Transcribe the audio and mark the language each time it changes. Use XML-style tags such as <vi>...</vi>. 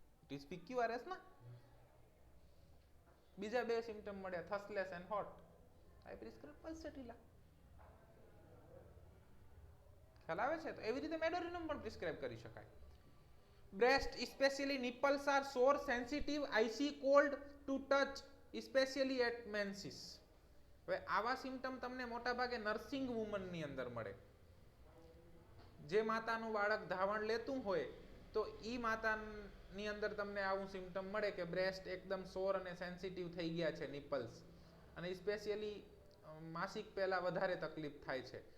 <en>It is PQRS ના.</en> <gu>બીજા બે સિમ્ટમ મળ્યા,</gu> <en>Thirstless and hot. I prescribe pulsatilla.</en> <gu>ખ્યાલ આવે છે? તો એવી રીતે મેડોરિનમ પણ પ્રિસ્ક્રાઇબ કરી શકાય.</gu> <en>Breast, especially nipples, are sore, sensitive, icy, cold to touch, especially at menses.</en> <gu>હવે આવા સિમ્ટમ તમને મોટા ભાગે નર્સિંગ વુમન ની અંદર મળે. જે માતાનું બાળક ધાવણ લેતું હોય તો ઈ માતાની અંદર તમને આવું સિમ્ટમ મળે કે બ્રેસ્ટ એકદમ સોર અને સેન્સિટિવ થઈ ગયા છે, નિપલ્સ, અને સ્પેશિયલી માસિક પહેલા વધારે તકલીફ થાય છે.</gu>